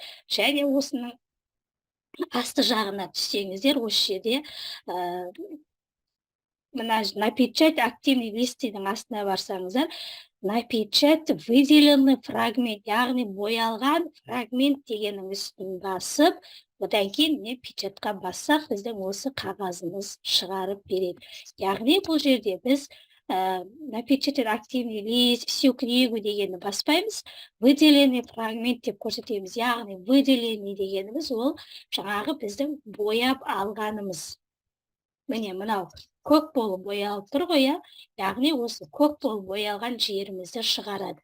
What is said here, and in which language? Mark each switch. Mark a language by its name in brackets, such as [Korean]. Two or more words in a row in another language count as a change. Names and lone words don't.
[Kazakh] Және осының асты жағына түссеңіздер, осы жерде мына [Russian] печать активный [Kazakh] листінің астына барсаңыздар, [Russian] напечатать выделенный фрагмент, [Kazakh] яғни боялған фрагмент дегеннің үстін басып, одан кейін міне печатқа бассақ, біздің осы қағазымыз шығарып береді. Яғни бұл жерде біз [Russian] напечатать активный лист, всю книгу [Kazakh] дегенді баспаймыз, [Russian] выделенный фрагмент [Kazakh] деп көрсетеміз. Яғни выделенный дегеніміз ол жаңағы біздің бояп алғанымыз. Міне мынау көк болып боялып тұр ғой, яғни осы көк болып боялған жерімізді шығарады.